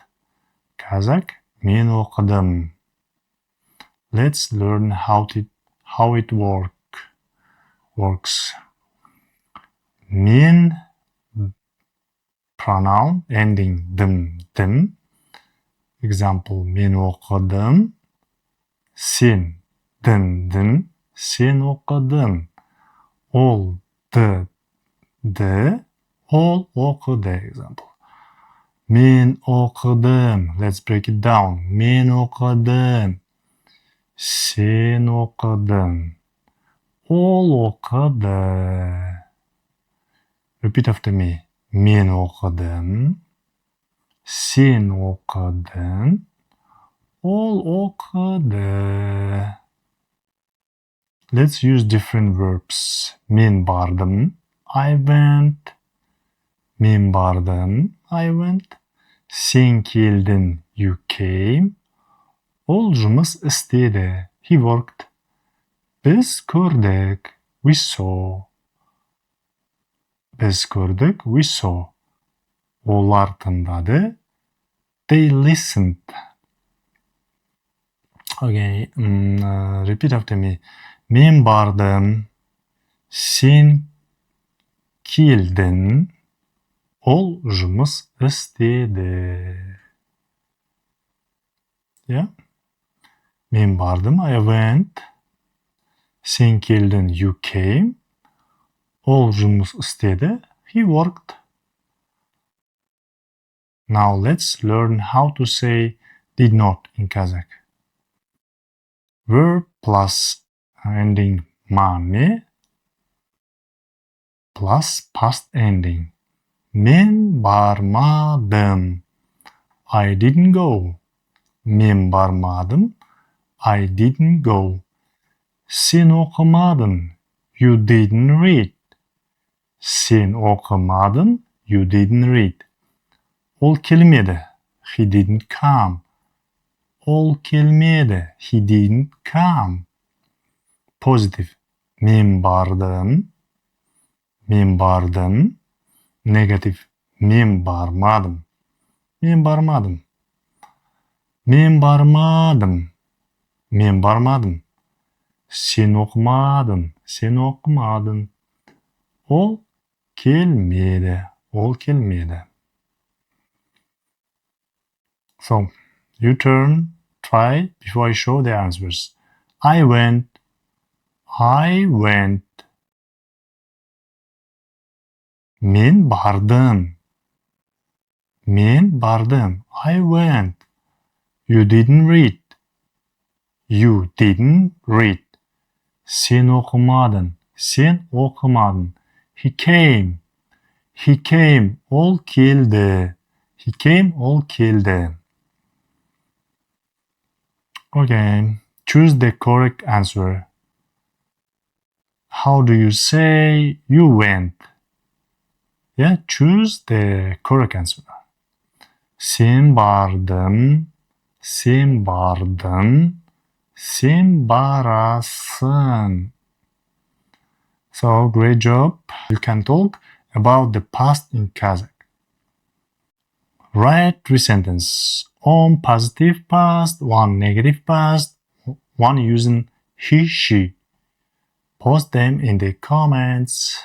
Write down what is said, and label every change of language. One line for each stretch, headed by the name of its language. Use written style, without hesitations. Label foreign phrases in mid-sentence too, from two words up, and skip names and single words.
English: Kazakh,
Kazakh: men оқыдым.
English: Let's learn how it works. Men pronoun ending dım. Example,
Kazakh: men оқыдым. Sen dindin, sen оқыдың. Ол ды, ол оқыды.
English: Example.
Kazakh: Men оқыдым.
English: Let's break it down.
Kazakh: Men оқыдым. Sen оқыдың. Ол оқыды.
English: Repeat after me.
Kazakh: Men оқыдым. Sen оқыдың. Ол оқыды.
English: Let's use different verbs.
Kazakh: Men бардым.
English: I went.
Kazakh: Men бардым.
English: I went.
Kazakh: Sen келдің.
English: You came.
Kazakh: Ол жұмыс істеді.
English: He worked.
Kazakh: Біз көрдік.
English: We saw.
Kazakh: Біз көрдік.
English: We saw.
Kazakh: Олар тыңдады.
English: They listened. Okay, repeat after me.
Kazakh: Men бардым. Sen келдің. Ол жұмыс істеді.
English: Yeah?
Kazakh: Men бардым.
English: I went.
Kazakh: Sen келдің.
English: You came.
Kazakh: Ол жұмыс істеді.
English: He worked. Now let's learn how to say did not in Kazakh. Verb plus ending mame plus past ending.
Kazakh: Men бармадым.
English: I didn't go.
Kazakh: Men бармадым.
English: I didn't go.
Kazakh: Sen оқымадың.
English: You didn't read.
Kazakh: Sen оқымадың.
English: You didn't read.
Kazakh: Ол келмеді.
English: He didn't come.
Kazakh: Ол келмеді.
English: He didn't come. Positive.
Kazakh: Мен бардым. Мен бардым. Negative. Мен бармадым. Мен бармадым. Мен бармадым. Мен бармадым. Сен оқымадың. Сен оқымадың. Ол келмеді. Ол келмеді.
English: So, you turn, try before I show the answers. I went. I went.
Kazakh: Men бардым. Men бардым.
English: I went. You didn't read. You didn't read.
Kazakh: Sen оқымадың. Sen оқымадың.
English: He came. He came.
Kazakh: Ол келді.
English: He came.
Kazakh: Ол келді.
English: Okay. Choose the correct answer. How do you say you went? Yeah, choose the correct answer.
Kazakh: Sen бардым. Sen бардың. Sen барасың.
English: So, great job. You can talk about the past in Kazakh. Write 3 sentences. One positive past, one negative past, one using he, she. Post them in the comments.